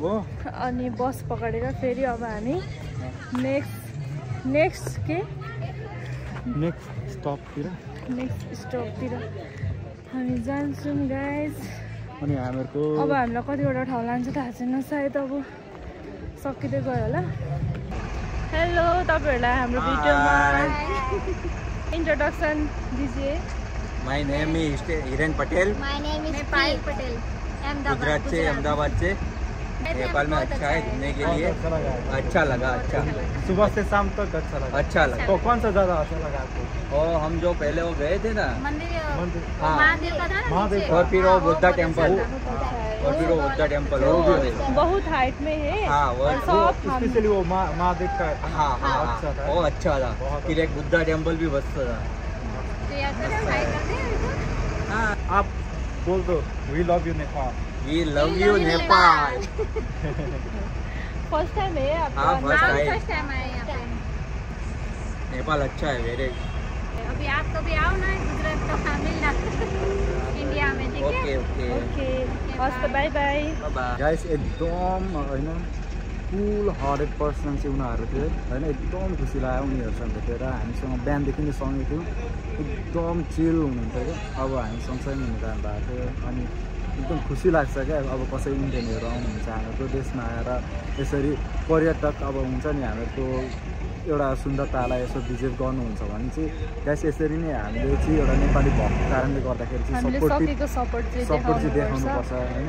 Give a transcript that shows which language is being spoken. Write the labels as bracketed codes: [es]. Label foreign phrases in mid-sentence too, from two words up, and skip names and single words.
[ne] अनि बस पकडेर फेरि अब हामी नेक्स्ट स्टपतिर हामी जान्छौँ गाइज अनि हामीहरूको अब हामीलाई कतिवटा ठाउँ लान्छ थाहा छैन सायद अब सकिँदै गयो होला हेलो तपाईँहरूलाई हाम्रो भिडियोमा [hi] इंट्रोडक्शन दीजिए [en] My name is हिरेन पटेल My name is पायल पटेल [hi] गुजरात से अहमदाबाद से नेपाल में अच्छा है घूमने के लिए अच्छा लगा अच्छा सुबह से शाम तक अच्छा लगा तो कौन सा ज्यादा अच्छा लगा आपको और हम जो पहले वो गए थे ना मंदिर हाँ महादेव का था ना और फिर वो [en] Buddha temple [hi] बहुत हाइट में है हाँ वो स्पेशली वो महादेव का हाँ अच्छा था वो अच्छा था फिर एक [en] Buddha temple [hi] भी मस्त था हाँ आप बोल दो [en] we love you [hi] नेपाल [en] We love you [hi] नेपाल [en] first time [hi] है आपका हाँ [en] first time [hi] आए यहाँ पे नेपाल अच्छा है वेरी अभी आप कभी आओ ना गुजरात तो फैमिली ना इंडिया में ठीक है [ne] ओके हस् त [en] bye bye [ne] गाइस एकदम हैन फुल 100% चाहिँ उनीहरू थियो हैन एकदम खुसी लाग्यो उनीहरूसँग भेटेर हामीसँग बिहानदेखि नै सँगै थियो एकदम चिल हुनुहुन्थ्यो क्या अब हामी सँगसँगै हुन जानु भएको थियो अनि एकदम खुसी लाग्छ क्या अब कसै इन्डियनहरू आउनुहुन्छ हाम्रो देशमा आएर यसरी पर्यटक अब हुन्छ नि हामीहरूको एउटा सुन्दरतालाई यसो भिजिट गर्नुहुन्छ भने चाहिँ गाइस यसरी नै हामीले चाहिँ एउटा नेपाली भएको कारणले गर्दाखेरि चाहिँ सपोर्ट चाहिँ देखाउनुपर्छ होइन